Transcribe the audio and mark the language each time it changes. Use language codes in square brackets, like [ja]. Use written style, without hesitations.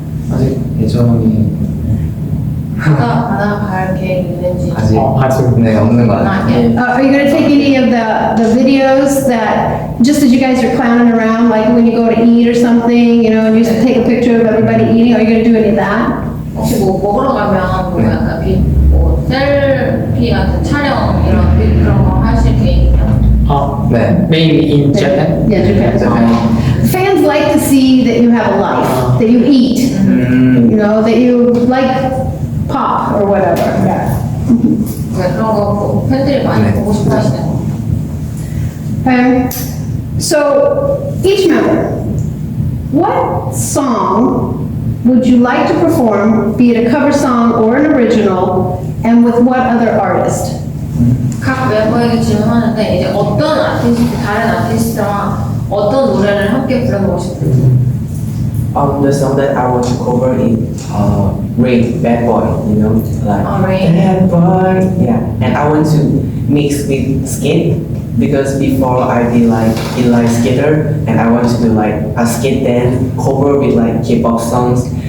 [ko] 아직 예정이 바다 갈 계획 있는지. 아직 아직. 네 없는 것 같아요. [en] Not yet. Are you gonna take any of the videos that, just as you guys are clowning around, like when you go to eat or something, you know, and you just take a picture of everybody eating, are you gonna do any of that? [ko] 혹시 뭐 먹으러 가면 뭐 약간 뭐 셀피 같은 촬영 그런 거 하실 계획이요? 네. [en] Mainly in Japan. Yeah, Japan. Fans like to see that you have a life, that you eat, you know, that you like pop or whatever, yeah. [ko] 네, 그런 거 팬들이 많이 네. 보고 싶어 하시는 거. [en] Okay, so each member, what song would you like to perform, be it a cover song or an original, and with what other artist? [ko] 각 멤버에게 질문하는데 이제 어떤 아티스트, 다른 아티스트랑 어떤 노래를 함께 불러보고 싶은지. [en] The song that I want to cover is Rain, Bad Boy, you know, like Rain. Bad Boy, yeah. And I want to mix with skate because before I did like inline skater, and I want to do like a skate dance cover with like K-pop songs.